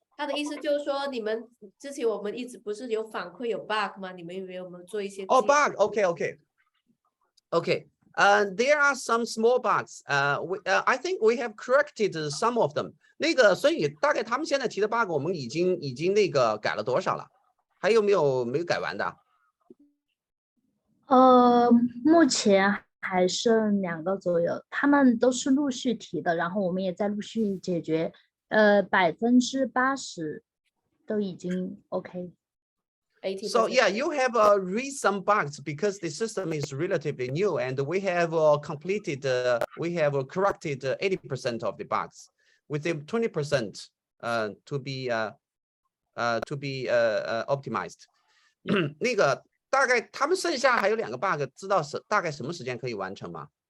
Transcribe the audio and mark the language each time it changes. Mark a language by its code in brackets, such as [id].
[zh] 他的意思就是说，你们之前我们一直不是有反馈有 bug 吗？你们有没有做一些？哦 ，bug， [en] OK，OK，OK。 There are some small bugs. I think we have corrected some of them. [zh] 那个，所以大概他们现在提的 bug， 我们已经那个改了多少了？还有没有改完的？目前还剩2个左右，他们都是陆续提的，然后我们也在陆续解决。 80%都已经 OK。 [en] So yeah, you have raised some bugs because the system is relatively new, and we have completed, we have corrected 80% of the bugs, with the 20% to be optimized. [zh] 那个大概他们剩下还有2个 bug， 知道大概什么时间可以完成吗？